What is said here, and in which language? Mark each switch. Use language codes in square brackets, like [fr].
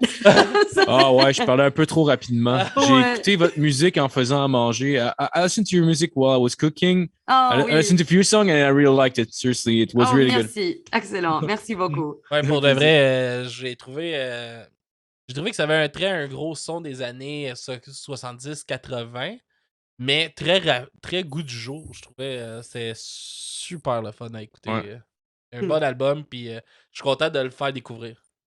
[fr] Je parlais un peu trop rapidement. J'ai écouté votre musique en faisant à manger. [en] I listened to your music while I was cooking. I listened to a few songs and I really liked it. Seriously, it was really good. [fr] Merci. Excellent. Merci beaucoup. Pour de vrai, j'ai trouvé que ça avait un gros son des années 70-80, mais très goût du jour. Je trouvais c'est super le fun à écouter. Un bon album, puis je suis content de le faire découvrir.